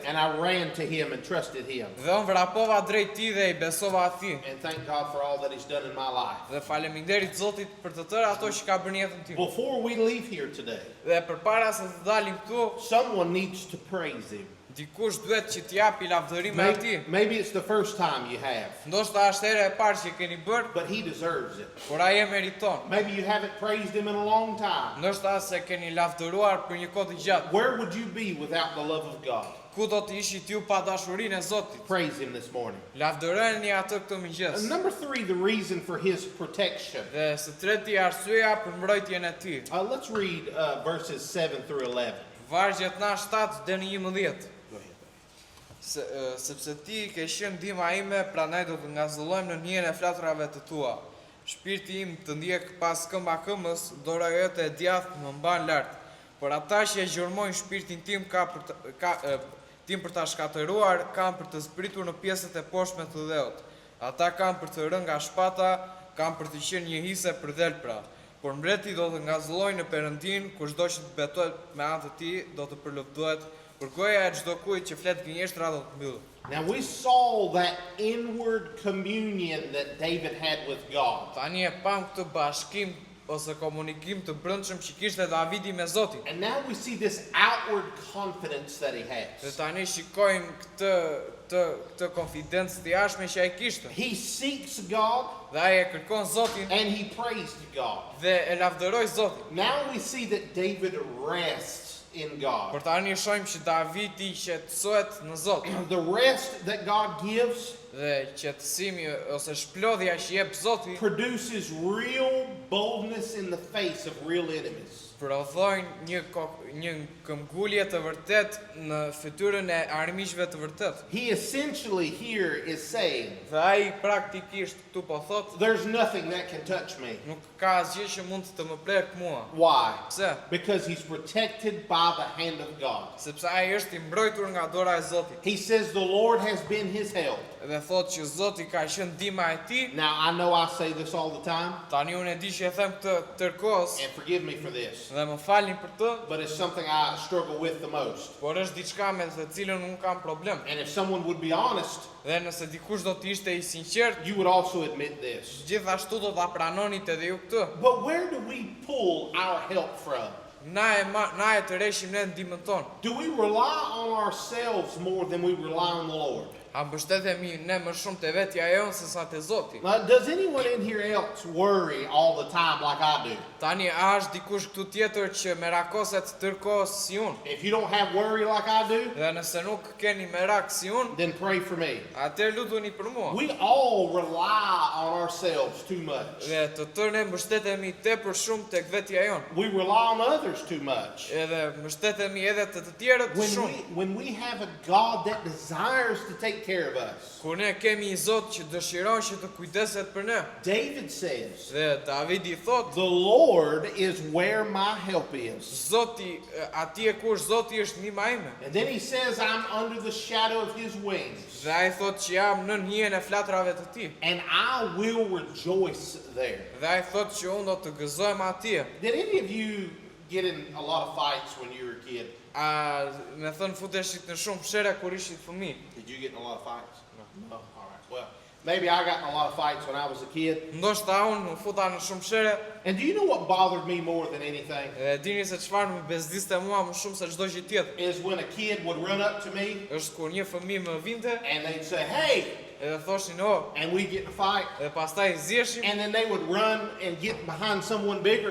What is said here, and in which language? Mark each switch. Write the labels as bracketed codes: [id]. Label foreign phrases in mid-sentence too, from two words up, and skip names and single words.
[en] And I ran to Him and trusted Him. [sq] Dhe unë vrapova drejt Tij dhe I besova atij. [en] And thank God for all that He's done in my life. [sq] Dhe faleminderit Zotit për të tërë ato që ka bërë në jetën time. [en] Before we leave here today, [sq] Dhe përpara se të dalim këtu, [en] someone needs to praise Him. [sq] dikush duhet që t'japi lavdërim atij. [en] Maybe it's the first time you have, [sq] Ndoshta është hera e parë që keni bërë, [en] but He deserves it. [sq] por ai e meriton. [en] Maybe you haven't praised Him in a long time. [sq] Ndoshta se keni lavdëruar për një kohë të gjatë. [en] Where would you be without the love of God? [sq] Ku do të ishit ju pa dashurinë e Zotit? [en] Praise Him this morning. [sq] Lavdëroni atë këtë mëngjes. [en] And number 3, the reason for His protection. [sq] Dhe së treti arsyeja për mbrojtjen e Tij. [en] Let's read verses 7 through 11. [sq] Vargjet na 7 deri në 11. [en] Go ahead. [sq] Sepse Ti ke qenë ndihma ime, prandaj do të ngazëllojmë në njën e flaturave të Tua. Shpirti im të ndjek pas këmba këmbës, dora jote e djathtë më mban lart. Por ata që e gjurmojnë shpirtin tim tim për ta shkatëruar, kanë për të zbritur në pjesët e poshtme të dheut. Ata kanë për të rënë nga shpata, kanë për të qenë një hise për dhelpra. Por mbreti do të ngazëllojë në Perëndin, kushdo që të betohet me anë të Tij do të përlëvdohet Për goja e çdo kujt që flet gënjeshtra do të mbyllet. [en] Now we saw that inward communion that David had with God. [sq] Tani e pam këtë bashkim ose komunikim të brendshëm që kishte Davidi me Zotin. [en] And now we see this outward confidence that he [sq] Dhe [en] has. [sq] tani shikojmë këtë konfidencë të jashtme që ai kishte. [en] He seeks God [sq] Dhe ai e kërkon Zotin [en] and he prays to God. [sq] dhe e lavdëroi Zotin. [en] Now we see that David rests in God. [sq] Por tani shohim që Davidi qetësohet në Zot. [en] The rest that God gives [sq] Dhe qetësimi ose shplodhja që jep Zoti [en] produces real boldness in the face of real enemies. [sq] prodhojnë një këmbgulje të vërtet në fytyrën e armiqve të vërtet. [en] He essentially here is saying, [sq] Dhe ai praktikisht këtu po thotë, [en] there's nothing that can touch me. [sq] nuk ka asgjë që mund të më prek mua. [en] Why? [sq] Pse? [en] Because he's protected by the hand of God. [sq] Sepse ai është i mbrojtur nga dora e Zotit. [en] He says the Lord has been his help. [sq] Dhe thotë që Zoti ka qenë ndihma e tij. [en] Now, I know I say this all the time, [sq] Tani unë e di që e them këtë tërkohës [en] and forgive me for this, [sq] dhe më falni për të, [en] but it's something I struggle with the most. [sq] por është diçka me të cilën unë kam problem. [en] And if someone would be honest, [sq] Dhe nëse dikush do të ishte i sinqert, [en] you would also admit this. [sq] gjithashtu do ta pranonit edhe ju këtë. [en] But where do we pull our help from? [sq] Na e të reshim ne ndihmën tonë. [en] Do we rely on ourselves more than we rely on the Lord? [sq] A mbështetemi ne më shumë te vetja jonë se sa te Zoti. [en] Now, does anyone in here else worry all the time like I do? [sq] Tani a është dikush këtu tjetër që merakoset tërkohës si unë? [en] If you don't have worry like I do, [sq] Dhe nëse nuk keni merak si unë, [en] then pray for me. [sq] atëherë lutuni për mua. [en] We all rely on ourselves too much. [sq] Dhe të tërë ne mbështetemi tepër shumë tek vetja jonë. [en] We rely on others too much. [sq] Edhe mbështetemi edhe të tjerët shumë. [en] When we have a God that desires to take care of us. [sq] Kur ne kemi një Zot që dëshiron që të kujdeset për ne. [en] David says, [sq] Dhe Davidi thotë, [en] the Lord is where my help is. [sq] Zoti, atje kush Zoti është ndihma ime. [en] And then he says, I'm under the shadow of his wings. [sq] Dhe ai thotë që jam në hijen e flatrave të tij. [en] And I will rejoice there. [sq] Dhe ai thotë që unë do të gëzohem atje. [en] Did any of you get in a lot of fights when you were a kid? [sq] A me thënë futeshit në shumë shere kur ishit fëmijë. [en] Did you get in a lot of fights? No. All right. Well, maybe I got in a lot of fights when I was a kid. [sq] Ndoshta unë u futa në shumë shere. [en] And do you know what bothered me more than anything? [sq] Dhe dini se çfarë më bezdiste mua më shumë se çdo gjë tjetër. [en] Is when a kid would run up to me [sq] Është kur një fëmijë më vinte [en] and they'd say, hey, [sq] edhe thoshin oh, [en] and we'd get in a fight. [sq] edhe pastaj zjeshim, [en] And then they would run and get behind someone bigger.